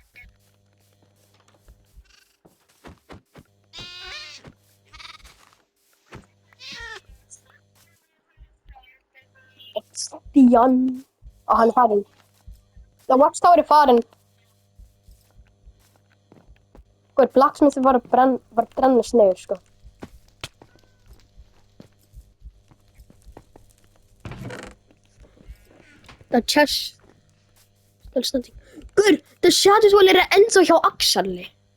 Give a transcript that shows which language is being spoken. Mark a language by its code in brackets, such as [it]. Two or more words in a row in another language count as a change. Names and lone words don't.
[is] Stian. Ó, hann er farinn. The Watchtower er farinn. Guður, Blacksmithið var að brennast niður, sko. [en] The chest. Still standing. [is] Guður, the Shadows Wall er ennþá hjá Axarli.